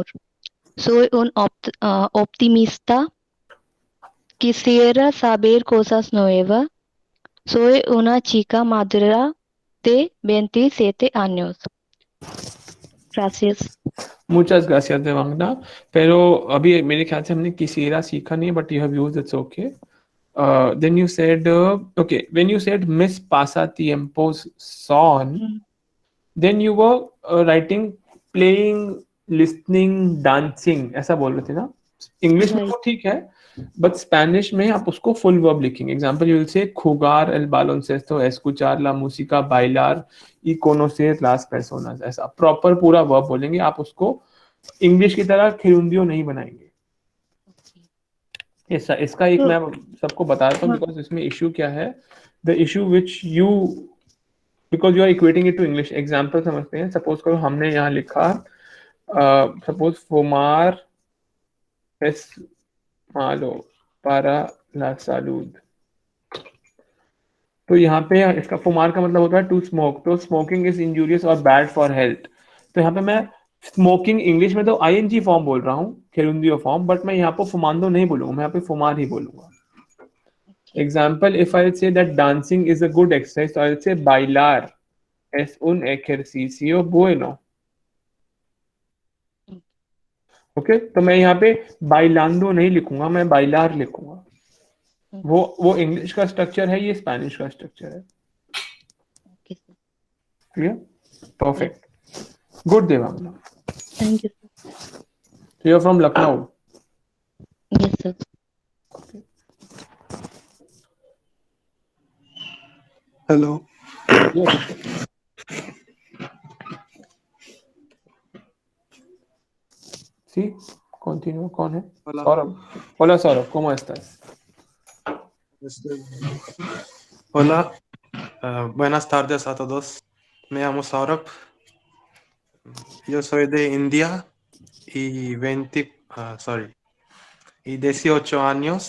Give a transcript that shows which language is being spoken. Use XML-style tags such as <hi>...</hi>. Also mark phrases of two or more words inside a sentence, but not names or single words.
<es>Soy un optimista. Quisiera saber cosas nuevas. Soy una chica madura de 27 años. Gracias. Muchas gracias, Devangana.</es> <hi>Pero अभी मेरे ख्याल से हमने किसीरा सीखा नहीं,</hi> <en>but you have used, it's okay. Then you said, okay, when you said Miss</en> <es>Pasatiempos son,</es> <en>then you were writing playing, listening, dancing,</en> <hi>ऐसा बोल रहे थे ना? इंग्लिश में वो ठीक है, but स्पेनिश में आप उसको</hi> <en>full verb</en> <hi>लिखेंगे.</hi> <en>example you will say</en> <es>jugar el baloncesto, escuchar la música, bailar y conocer las personas.</es> <hi>ऐसा प्रॉपर पूरा वर्ब बोलेंगे. आप उसको इंग्लिश की तरह खिरुंदियो नहीं बनाएंगे. ऐसा इसका एक मैं सबको बता देता हूँ, बिकॉज इसमें इशू क्या है.</hi> <en>The issue which you, because you are equating it to English.</en> <hi>एग्जाम्पल समझते हैं.</hi> <en>सपोज करो</en> <hi>हमने यहाँ लिखा, सपोज</hi> <es>fumar es malo para la salud.</es> <hi>तो यहाँ पे इसका फुमार का मतलब होता है</hi> <en>to smoke.</en> <hi>तो</hi> <en>smoking is injurious</en> <hi>और</hi> <en>bad for health.</en> <hi>तो यहाँ पे मैं स्मोकिंग इंग्लिश में तो</hi> <en>ing form</en> <hi>बोल रहा हूँ, खेरुंदियो फॉर्म, बट मैं यहाँ पे फुमांदो नहीं बोलूंगा, मैं यहाँ पे फुमार ही बोलूंगा.</hi> <en>example, if I say that dancing is a good exercise, तो I say</en> <es>bailar Es un ejercicio bueno.</es> <hi>ओके तो मैं यहाँ पे बाइलांडो नहीं लिखूंगा, मैं बाइलार लिखूंगा. वो इंग्लिश का स्ट्रक्चर है, ये स्पेनिश का स्ट्रक्चर है.</hi> <en>Okay, sir. Clear? Perfect. Good Devangana. Thank you, sir. So you're from Lucknow. Yes, sir. Hello. Yes.</en> <es>Sí, continúa. ¿Con él? Hola. Saurabh. Hola Saurabh, ¿cómo estás? Hola. Buenas tardes a todos. Me llamo Saurabh. Yo soy de India y 18 años.</es>